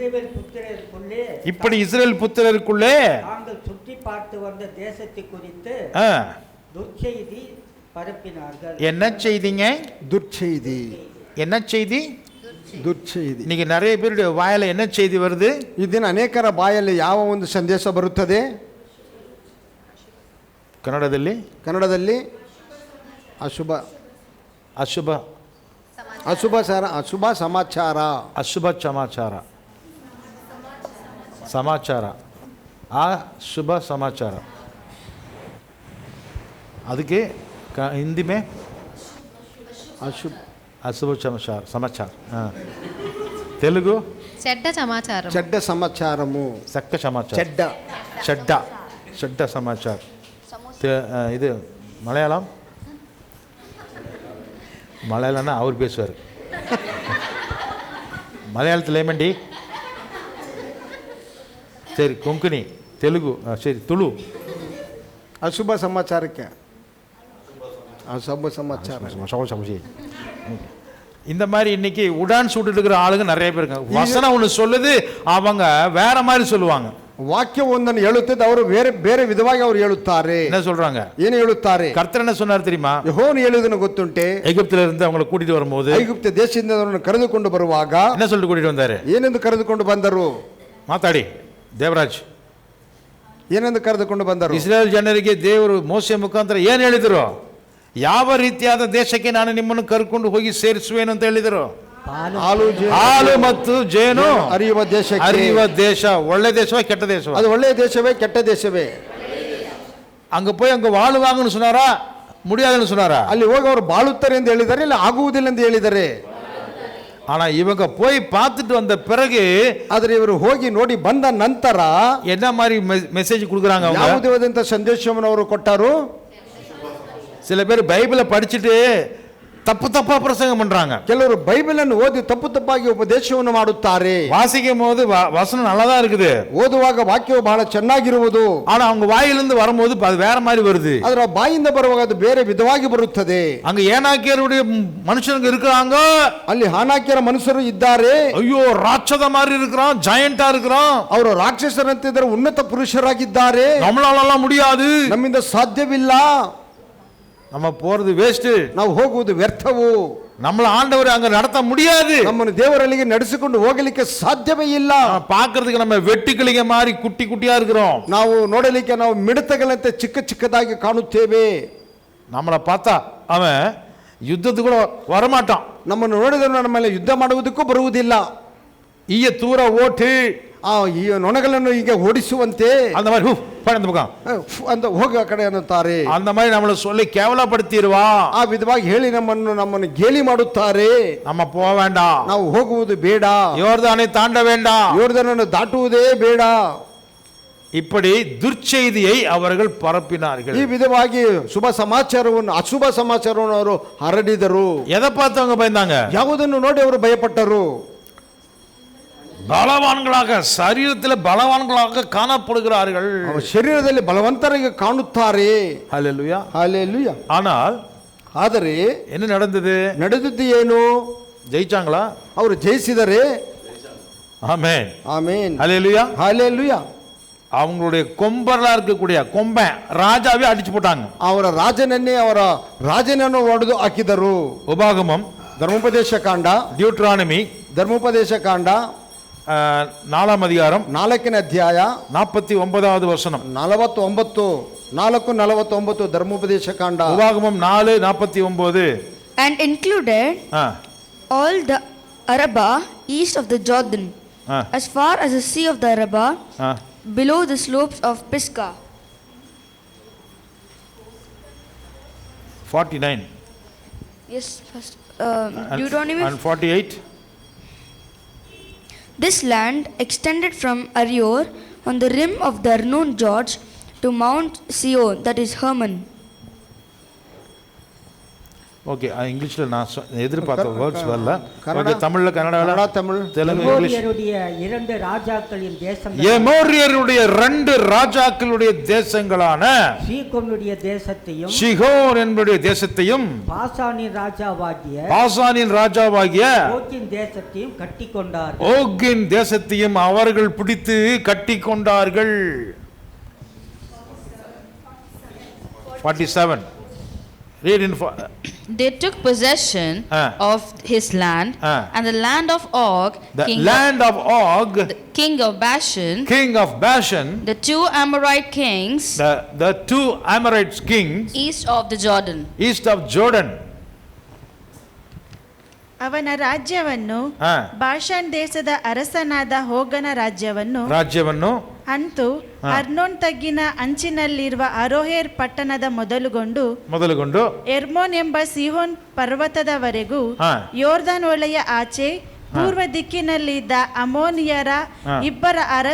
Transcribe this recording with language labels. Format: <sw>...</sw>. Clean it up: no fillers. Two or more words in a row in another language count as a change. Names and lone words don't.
<ta>இஸ்ரேல் புத்திரருக்குள்ளே நாங்கள் சுற்றி பார்த்து வந்த தேசத்தை குறித்து துர்ச்செய்தி பரப்பினார்கள். என்ன செய்திங்க? துர்ச்செய்தி. என்ன செய்தி? ದುರ್ಚೆಯ್ದಿ. இன்னைக்கு நிறைய பேருடைய வாயில என்ன செய்தி வருது?</ta> <kn>ಈ ದಿನ ಅನೇಕರ ಬಾಯಲ್ಲಿ ಯಾವ ಒಂದು ಸಂದೇಶ ಬರುತ್ತದೆ? ಕನ್ನಡದಲ್ಲಿ ಅಶುಭ ಅಶುಭ ಅಶುಭ ಅಶುಭ ಸಮಾಚಾರ, ಅಶುಭ ಸಮಾಚಾರ, ಸಮಾಚಾರ, ಅಶುಭ ಸಮಾಚಾರ. ಅದಕ್ಕೆ ಹಿಂದಿ में ಅಶುಭ</kn> <te>అశుభ సమాచారం, తెలుగు చెడ్డ సమాచారం, చెడ్డ సమాచారము, చక్క సమాచారం, చెడ్డ చెడ్డ చెడ్డ సమాచారం.</te> <ta>இது மலையாளம், மலையாளம்னா அவர் பேசுவார். மலையாளத்தில் ஏமண்டி? சரி கொங்கணி, தெலுங்கு, சரி துளு.</ta> <kn>ಅಶುಭ ಸಮಾಚಾರಕ್ಕೆ ಅಶುಭ ಸಮಾಚಾರ.</kn> <ta>இந்த மாதிரி இன்னைக்கு உடான் சுட்டு இருக்கிற ஆளுங்க நிறைய பேர் இருக்காங்க. வசனம் ஒன்று சொல்லுது, அவங்க வேற மாதிரி சொல்லுவாங்க.</ta> <kn>ವಾಕ್ಯ ಒಂದನ್ನು ಹೇಳುತ್ತದೆ, ಅವರು ಬೇರೆ ಬೇರೆ ವಿಧವಾಗಿ ಅವರು ಹೇಳುತ್ತಾರೆ.</kn> <ta>என்ன சொல்றாங்க?</ta> <kn>ಏನು ಹೇಳುತ್ತಾರೆ?</kn> <ta>ಕರ್ತರ್ என்ன சொன்னார் தெரியுமா?</ta> <kn>ಯೆಹೋವನು ಹೇಳುವುದನ್ನು ಗೊತ್ತುಂಟೆ?</kn> <ta>எகிப்தில இருந்து அவங்களை கூட்டிட்டு வரும்போது,</ta> <kn>ಐಗುಪ್ತ ದೇಶದಿಂದ ಅವರನ್ನು ಕರೆದುಕೊಂಡು ಬರುವಾಗ</kn> <ta>என்ன சொல்லிட்டு கூட்டிட்டு வந்தாரு?</ta> <kn>ಏನೆಂದು ಕರೆದುಕೊಂಡು ಬಂದರು? ಮಾತಾಡಿ ದೇವರಾಜ್. ಏನೆಂದು ಕರೆದುಕೊಂಡು ಬಂದರು? ಇಸ್ರಾಯೇಲ್ ಜನರಿಗೆ ದೇವರು ಮೋಸೆ ಮುಖಾಂತರ ಏನು ಹೇಳಿದರು? ಯಾವ ರೀತಿಯಾದ ದೇಶಕ್ಕೆ ನಾನು ನಿಮ್ಮನ್ನು ಕರ್ಕೊಂಡು ಹೋಗಿ ಸೇರಿಸುವೇನು ಅಂತ ಹೇಳಿದರು? ಹಾಲು ಮತ್ತು ಜೇನು ಹರಿಯುವ ದೇಶಕ್ಕೆ. ಹರಿಯುವ ದೇಶ. ಒಳ್ಳೆ ದೇಶವೇ ಕೆಟ್ಟ ದೇಶವೇ? ಅದು ಒಳ್ಳೆಯ ದೇಶವೇ ಕೆಟ್ಟ ದೇಶವೇ?</kn> <ta>அங்க போய் அங்க வாழுவாங்கன்னு சொன்னாரா, முடியாதுன்னு சொன்னாரா?</ta> <kn>ಅಲ್ಲಿ ಹೋಗಿ ಅವರು ಬಾಳುತ್ತಾರೆ ಎಂದು ಹೇಳಿದ್ದಾರೆ, ಇಲ್ಲ ಆಗುವುದಿಲ್ಲ ಎಂದು ಹೇಳಿದ್ದಾರೆ.</kn> <ta>ஆனா இவங்க போய் பார்த்துட்டு வந்த பிறகு,</ta> <kn>ಆದರೆ ಇವರು ಹೋಗಿ ನೋಡಿ ಬಂದ ನಂತರ</kn> <ta>என்ன மாதிரி மெசேஜ் கொடுக்குறாங்க?</ta> <kn>ಯಾವ ವಿಧವಾದಂತ ಸಂದೇಶವನ್ನು ಅವರು ಕೊಟ್ಟರು?</kn> <ta>சில பேர் பைபிளை படிச்சுட்டு தப்பு தப்பா பிரசங்கம் பண்றாங்க.</ta> <kn>ಕೆಲವರು ಬೈಬಲ್ ಅನ್ನು ಓದಿ ತಪ್ಪು ತಪ್ಪಾಗಿ ಉಪದೇಶವನ್ನು ಮಾಡುತ್ತಾರೆ.</kn> <ta>வாசிக்கும் போது வசனம் நல்லதா இருக்குது,</ta> <kn>ಓದುವಾಗ ವಾಕ್ಯವು ಬಹಳ ಚೆನ್ನಾಗಿರುವುದು,</kn> <ta>ஆனா அவங்க வாயிலிருந்து வரும்போது அது வேற மாதிரி வருது.</ta> <kn>ಅದರ ಬಾಯಿಂದ ಬರುವಾಗ ಅದು ಬೇರೆ ವಿಧವಾಗಿ ಬರುತ್ತದೆ.</kn> <ta>அங்க ஏனாக்கியருடைய மனுஷனுங்க இருக்கிறாங்க,</ta> <kn>ಅಲ್ಲಿ ಹಾನಾಕ್ಯರ ಮನುಷ್ಯರು ಇದ್ದಾರೆ.</kn> <ta>ஐயோ ராட்சத மாதிரி இருக்கிறான், ஜெயண்டா இருக்கிறான்,</ta> <kn>ಅವರು ರಾಕ್ಷಸರಂತಿದ್ದರೆ ಉನ್ನತ ಪುರುಷರಾಗಿದ್ದಾರೆ,</kn> <ta>நம்மளால முடியாது,</ta> <kn>ನಮ್ಮಿಂದ ಸಾಧ್ಯವಿಲ್ಲ,</kn> <ta>நம்ம போறது வேஸ்ட்,</ta> <kn>ನಾವು ಹೋಗುವುದು ವ್ಯರ್ಥವು,</kn> <ta>நம்மள ஆண்டவர் அங்க நடத்த முடியாது,</ta> <kn>ನಮ್ಮನ್ನು ದೇವರಲ್ಲಿಗೆ ನಡೆಸಿಕೊಂಡು ಹೋಗಲಿಕ್ಕೆ ಸಾಧ್ಯವೇ ಇಲ್ಲ.</kn> <ta>பார்க்கிறதுக்கு நம்ம வெட்டுக்கிளிங்க மாதிரி குட்டி குட்டியா இருக்கிறோம்,</ta> <kn>ನಾವು ನೋಡಲಿಕ್ಕೆ ನಾವು ಮಿಡತೆಗಳಂತೆ ಚಿಕ್ಕ ಚಿಕ್ಕದಾಗಿ ಕಾಣುತ್ತೇವೆ.</kn> <ta>நம்மளை பார்த்தா அவன் யுத்தத்துக்கு கூட வரமாட்டான்,</ta> <kn>ನಮ್ಮನ್ನು ನೋಡಿದರೆ ನಮ್ಮ ಮೇಲೆ ಯುದ್ಧ ಮಾಡುವುದಕ್ಕೂ ಬರುವುದಿಲ್ಲ.</kn> <ta>ஈய தூர ஓட்டு,</ta> <kn>ಈ ನೊಣಗಳನ್ನು ಹೀಗೆ ಓಡಿಸುವಂತೆ</kn> <ta>அந்த மாதிரி படம் பக்கம்</ta> <kn>ಅಂತ ಹೋಗ ಕಡೆ ಅನ್ನುತ್ತಾರೆ.</kn> <ta>அந்த மாதிரி நம்மளை சொல்லி கேவலப்படுத்திடுவா,</ta> <kn>ಆ ವಿಧವಾಗಿ ಹೇಳಿ ನಮ್ಮನ್ನು ಗೇಲಿ ಮಾಡುತ್ತಾರೆ.</kn> <ta>நம்ம போக வேண்டாம்,</ta> <kn>ನಾವು ಹೋಗುವುದು ಬೇಡ,</kn> <ta>யோர்தானை தாண்ட வேண்டாம்,</ta> <kn>ಯೋರ್ದನನ್ನು ದಾಟುವುದೇ ಬೇಡ.</kn> <ta>இப்படி துர்ச்செய்தியை அவர்கள் பரப்பினார்கள்.</ta> <kn>ಈ ವಿಧವಾಗಿ ಶುಭ ಸಮಾಚಾರವನ್ನು ಅಶುಭ ಸಮಾಚಾರವನ್ನು ಅವರು ಹರಡಿದರು.</kn> <ta>எதை பார்த்து அவங்க பயந்தாங்க?</ta> <kn>ಯಾವುದನ್ನು ನೋಡಿ ಅವರು ಭಯಪಟ್ಟರು?</kn> <ta>பலவான்களாக, சரீரத்தில் பலவான்களாக காணப்படுகிறார்கள்,</ta> <kn>ಶರೀರದಲ್ಲಿ ಬಲವಂತರಿಗೆ ಕಾಣುತ್ತಾರೆ.</kn> <ta>ஹல்லேலூயா,</ta> <kn>ಹಲ್ಲೆಲೂಯಾ.</kn> <ta>ஆனால்</ta> <kn>ಆದರೆ</kn> <ta>என்ன நடந்தது?</ta> <kn>ನಡೆದದ್ದು ಏನು?</kn> <ta>ஜெயிச்சாங்களா?</ta> <kn>ಅವರು ಜಯಿಸಿದರೆ.</kn> <ta>ஆமென்,</ta> <kn>ಆಮೇನ್,</kn> <ta>ஹல்லேலூயா.</ta> <kn>ಹಲ್ಲೆಲೂಯಾ.</kn> <ta>அவங்களுடைய கொம்பரலா இருக்கக்கூடிய கொம்பன் ராஜாவே அடிச்சு போட்டாங்க.</ta> <kn>ಅವರ ರಾಜನನ್ನು ಒಡೆದು ಹಾಕಿದರು.</kn> <ta>உபாகமம்,</ta> <kn>ಧರ್ಮೋಪದೇಶ ಕಾಂಡ,</kn> <ta>டியூட்ரானமி,</ta> <kn>ಧರ್ಮೋಪದೇಶ ಕಾಂಡ</kn> <ta>4 அதிகாரம்</ta> <kn>4ನೇ ಅಧ್ಯಾಯ</kn> <ta>49வது வசனம்.</ta> <kn>49 ಧರ್ಮೋಪದೇಶ ಕಾಂಡ,</kn> <ta>உபாகமம் 4:49.</ta> <en>And included all the Arabah east of the Jordan, as far as the sea of the Arabah, below the slopes of Pisgah. 49 Yes, first Deuteronomy and 48. This land extended from Arior on the rim of the Arnon Gorge to Mount Sion, that is Hermon.</en> <ta>ஓகே இங்கிலீஷில் நான் எதிர்பார்த்த வேர்ட்ஸ் வரல. கன்னடா, ஓகே தமிழ்ல கன்னடா தமிழ், தெலுங்கு, இங்கிலீஷ். எமோரியருடைய 2 ராஜாக்களின் தேசம், எமோரியருடைய 2 ராஜாக்களுடைய தேசங்களான சீகோனுடைய தேசத்தையும் ஷிகோன் என்புடைய தேசத்தையும் பாசானின் ராஜாவாகிய ஓகின் தேசத்தையும் கட்டிக்கொண்டார். ஓகின் தேசத்தையும் அவர்கள் பிடித்து கட்டி கொண்டார்கள். 47.</ta> <en>Read in. They took possession of his land and the land of Og, the land of Og, king of Bashan, the 2 Amorite kings, the 2 Amorite kings east of the Jordan.</en> <kn>ಅವನ ರಾಜ್ಯವನ್ನು ಬಾಷಾನ್ ದೇಶದ ಅರಸನಾದ ಹೋಗನ ರಾಜ್ಯವನ್ನು ಅಂತೂ ಅರ್ನೋನ್ ತಗ್ಗಿನ ಅಂಚಿನಲ್ಲಿರುವ ಅರೋಹೇರ್ ಪಟ್ಟಣದ ಮೊದಲುಗೊಂಡು ಎರ್ಮೋನ್ ಎಂಬ ಸಿಹೋನ್ ಪರ್ವತದವರೆಗೂ ಯೋರ್ದಾನ್ ಹೊಳೆಯ ಆಚೆ ಪೂರ್ವ ದಿಕ್ಕಿನಲ್ಲಿದ್ದ ಅಮೋನಿಯರ 2</kn>